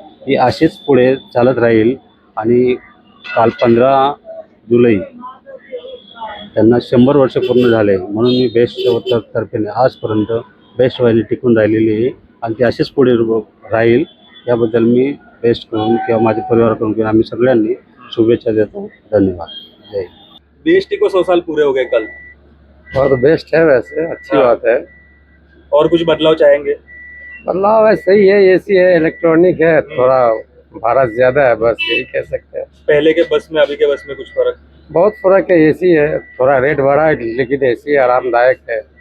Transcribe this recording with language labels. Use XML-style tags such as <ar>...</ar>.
<mr>ही अशीच पुढे चालत राहील आणि काल 15 जुलै त्यांना 100 वर्ष पूर्ण झाले म्हणून मी बेस्टच्या तर्फेने आजपर्यंत बेस्ट वाहिनी टिकून राहिलेली आहे आणि ती अशीच पुढे राहील. याबद्दल मी बेस्टकडून किंवा माझ्या परिवाराकडून किंवा आम्ही सगळ्यांनी शुभेच्छा देतो. धन्यवाद. जय.</mr> <hi>BST को 100 साल पूरे हो गए कल, और तो बेस्ट है, वैसे अच्छी बात है. और कुछ बदलाव चाहेंगे? बदलाव है, सही है, AC है, इलेक्ट्रॉनिक है, थोड़ा भाड़ा ज्यादा है, बस यही कह सकते हैं. पहले के बस में अभी के बस में कुछ फर्क? बहुत फर्क है. AC है, थोड़ा रेट बढ़ा है, लेकिन AC आरामदायक है.</hi>